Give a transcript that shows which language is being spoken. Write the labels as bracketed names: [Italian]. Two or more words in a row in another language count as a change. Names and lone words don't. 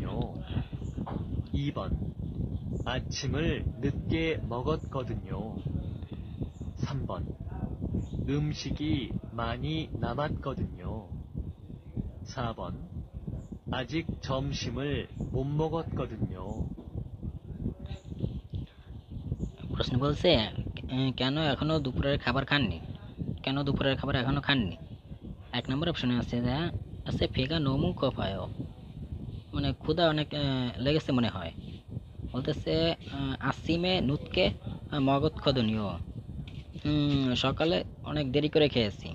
[Korean] 2번 아침을 늦게 먹었거든요. 3번 음식이 많이 남았거든요. 4번 아직 점심을 못 먹었거든요. [Bangla] প্রশ্ন বলছে কেন এখনো দুপুরের খাবার খাননি, কেন দুপুরের খাবার এখনো খাননি। 1 নম্বর অপশনে আছে [Korean] 배가 너무 고파요, [Bangla] মানে ক্ষুধা অনেক লেগেছে মনে হয়। বলতেছে [Korean] 아침에 늦게 먹었거든요, [Bangla] সকালে অনেক দেরি করে খেয়েছি।